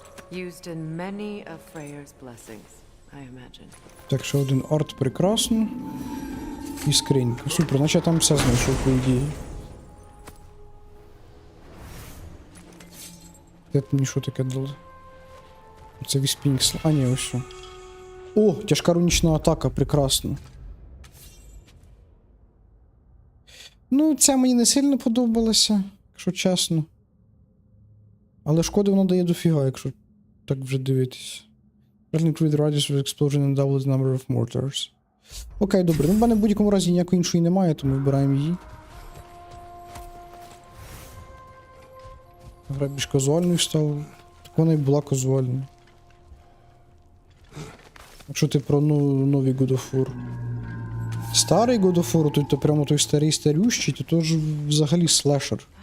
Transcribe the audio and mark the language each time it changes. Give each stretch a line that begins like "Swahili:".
English: Used in many of Freyr's blessings, I imagine.
Ukrainian: Так, ще один арт прекрасно. І скринька. Супер, значить я там все знайшов, по ідеї. Де мені що таке дали? Це віспінг. А, ні, ось що. О, тяжка рунічна атака, прекрасно. Ну, ця мені не сильно подобалася, якщо чесно. Але шкоди воно дає дофіга, якщо так вже дивитись.
English: Include the radius of explosion and double the number of mortars.
Ukrainian: Окей, добре. Ну, в мене в будь-якому разі ніякої іншої немає, тому вибираємо її. Гра більш казуальною стала. Так вона і була казуальною. Якщо ти про новий God of War. Старий God of War, то прямо той старий-старющий, то теж взагалі слешер.